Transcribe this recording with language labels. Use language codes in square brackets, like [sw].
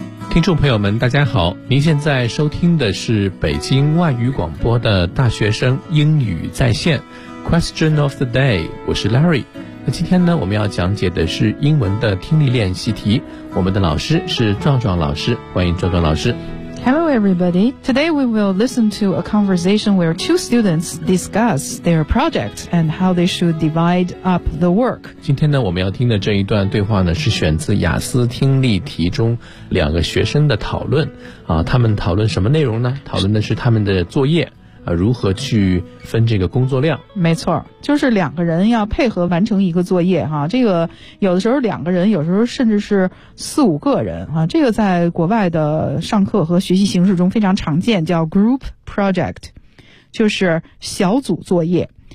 [zh] 听众朋友们大家好，您现在收听的是北京外语广播的大学生英语在线 [en] Question of the day， [zh] 我是 Larry。那今天呢，我们要讲解的是英文的听力练习题，我们的老师是壮壮老师，欢迎壮壮老师。 [en] Hello everybody, today we will listen to a conversation where two students discuss their project and how they should divide up the work. [zh] 今天呢，我们要听的这一段对话呢，是选自雅思听力题中两个学生的讨论。啊，他们讨论什么内容呢？讨论的是他们的作业，啊，如何去分这个工作量。没错，就是两个人要配合完成一个作业哈，这个有的时候两个人，有时候甚至是四五个人啊，这个在国外的上课和学习形式中非常常见，叫 group project， 就是小组作业。